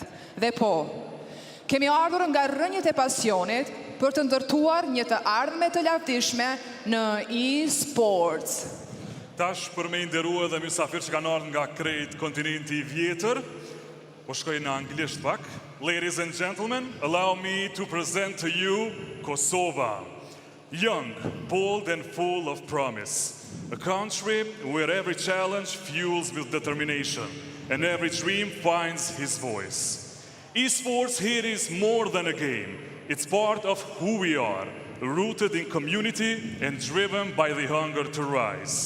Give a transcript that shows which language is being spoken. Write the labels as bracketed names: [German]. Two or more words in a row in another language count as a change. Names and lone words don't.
[Albanian] Dhe po, kemi ardhur nga rrënjët e pasionit për të ndërtuar një të ardhme të lavdishme në Esports. Tash për me nderua dhe mysafir që kanë ardhur nga krejt kontinenti i vjetër, po shkoj në anglisht pak. [English] Ladies and gentlemen, allow me to present to you Kosovo. Young, bold and full of promise. A country where every challenge fuels with determination and every dream finds his voice. Esports here is more than a game. It's part of who we are, rooted in community and driven by the hunger to rise.